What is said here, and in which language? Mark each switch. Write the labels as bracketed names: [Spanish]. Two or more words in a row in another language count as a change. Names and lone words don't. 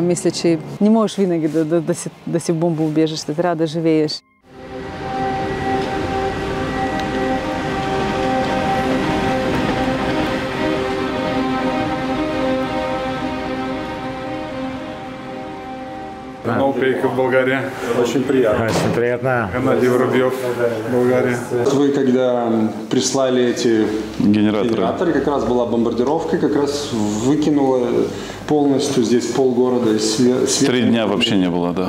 [Bulgarian] Мисля, че не можеш винаги да си в бомбоубежище, трябва да живееш. [Russian] Много приехал в Болгария. Очень приятно. Очень приятно. Геннадий Воробьев, Болгария. Вы когда прислали эти генераторы, как раз была бомбардировка, как раз выкинуло полностью здесь полгорода из света. 3 дня вообще не было, да.